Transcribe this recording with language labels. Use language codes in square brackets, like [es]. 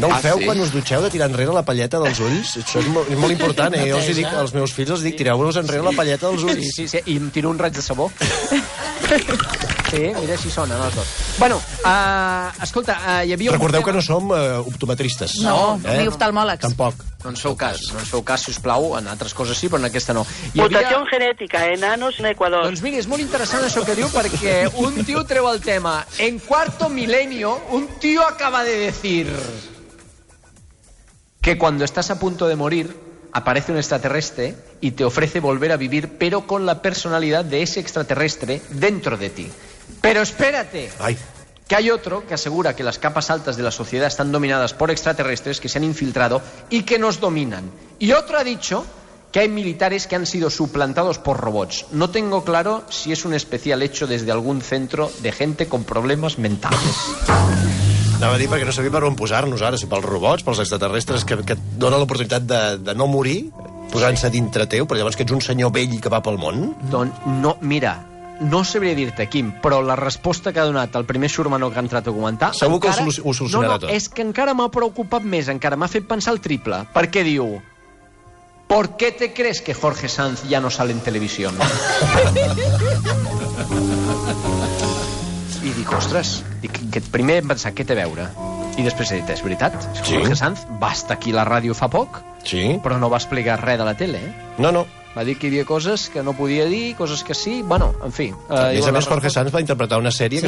[ca] No ho feu quan us dutxeu de tirar enrere la palleta dels ulls? Això és molt important, eh? Jo els dic, als meus fills els dic, tireu-vos enrere la palleta dels ulls. Sí, i em tiro un raig de sabó. Sí, mira si sonen els dos. Bueno, escolta, hi havia... Recordeu que no som optometristes. No, ni oftalmòlegs. Tampoc. No ens feu cas, sisplau, en altres coses sí, però en aquesta no. [es] Mutación genética, enanos en Ecuador. [ca] Doncs mira, és molt interessant això que diu, perquè un tio treu el tema. [es] En cuarto milenio, un tío acaba de decir que cuando estás a punto de morir, aparece un extraterrestre y te ofrece volver a vivir, pero con la personalidad de ese extraterrestre dentro de ti. Pero espérate, Ai. que hay otro que asegura que las capas altas de la sociedad están dominadas por extraterrestres que se han infiltrado y que nos dominan. Y otro ha dicho que hay militares que han sido suplantados por robots. No tengo claro si es un especial hecho desde algún centro de gente con problemas mentales. [ca] Anava a dir perquè no sabia per on posar-nos ara, si pels robots, pels extraterrestres que et donen l'oportunitat de no morir, posant-se dintre teu, però llavors que ets un senyor vell que va pel món. Doncs no, mira, no sabria dir-te, Quim, però la resposta que ha donat el primer xurmanó que ha entrat a comentar... Segur que ho solucionarà tot. No, és que encara m'ha preocupat més, encara m'ha fet pensar el triple, perquè diu... [es] ¿Por qué te crees que Jorge Sanz ya no sale en televisión? [ca] I dic, ostres, que primer em pensar, què té a veure? I després he dit, és veritat, Sí. Jorge Sanz va estar aquí a la ràdio fa poc, Sí? però no va explicar res de la tele, eh? No. Va dir que hi havia coses que no podia dir, coses que sí, bueno, en fi. A més, Jorge Sanz va interpretar una sèrie que